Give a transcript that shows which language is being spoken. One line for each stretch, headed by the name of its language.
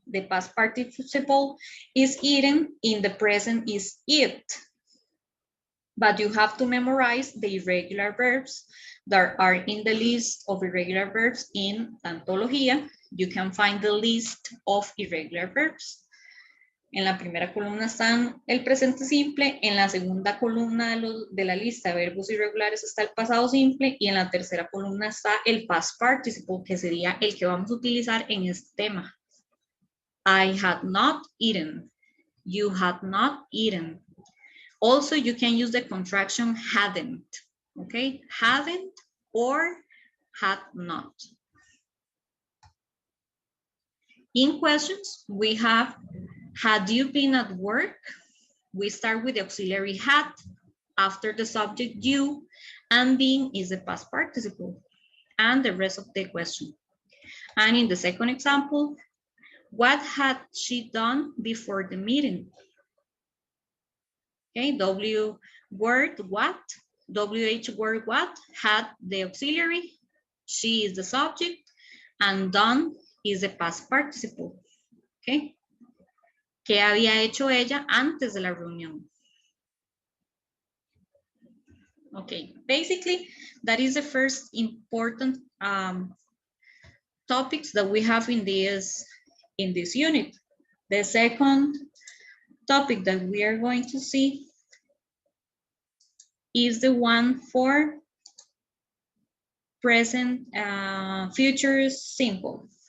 English: The past participle is eaten, in the present is eat. But you have to memorize the irregular verbs that are in the list of irregular verbs in Antología. You can find the list of irregular verbs.
Spanish: En la primera columna están el presente simple, en la segunda columna de la lista de verbos irregulares está el pasado simple y en la tercera columna está el past participle, que sería el que vamos a utilizar en este tema.
English: I had not eaten. You had not eaten. Also, you can use the contraction hadn't, okay? Hadn't or had not. In questions, we have, had you been at work? We start with the auxiliary had after the subject you, and been is the past participle, and the rest of the question. And in the second example, what had she done before the meeting? Okay, W word what, WH word what, had the auxiliary, she is the subject, and done is the past participle. Okay.
Spanish: ¿Qué había hecho ella antes de la reunión?
English: Okay, basically, that is the first important topics that we have in this unit. The second topic that we are going to see is the one for present future simple.